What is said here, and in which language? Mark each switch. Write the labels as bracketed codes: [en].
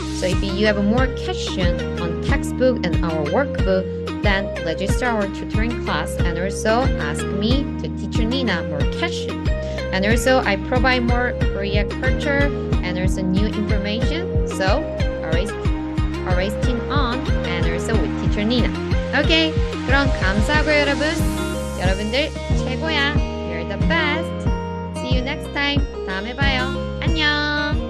[en] So if you have more questions on textbook and our workbook, then register our tutoring class and also ask me to Teacher Nena more questions. And also I provide more Korea culture and also new information. So always tune on and also with Teacher Nena. [ko] Okay, 그럼 감사하고요 여러분. 여러분들 최고야. [en] You're the best. See you next time. [ko] 다음에 봐요. 안녕.